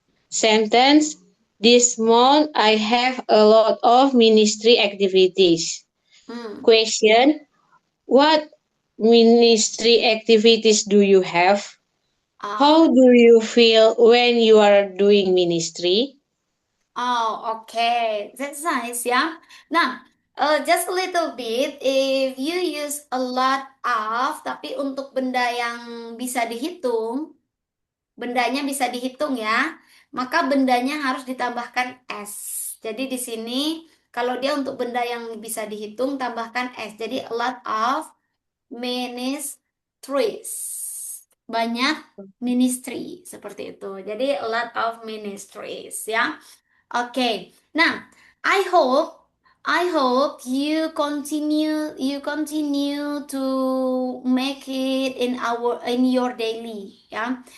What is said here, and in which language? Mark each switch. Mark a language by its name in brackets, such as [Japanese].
[English] Sentence, this month I have a lot of ministry activities. Hmm. Question, what ministry activities do you have? How Ah. do you feel when you are doing ministry? Oh, okay. That's nice ya. [Indonesian] Nah, [English] just a little bit, if you use a lot of, [Indonesian] tapi untuk benda yang bisa dihitung, bendanya bisa dihitung ya, maka bendanya harus ditambahkan S. Jadi di sini, kalau dia untuk benda yang bisa dihitung, tambahkan S. [English] Jadi a lot of ministries. [Indonesian] Banyak ministry seperti itu. Jadi [English] a lot of ministries [Indonesian] ya. Oke. [English] Nah, I hope you continue to make it in your daily ya.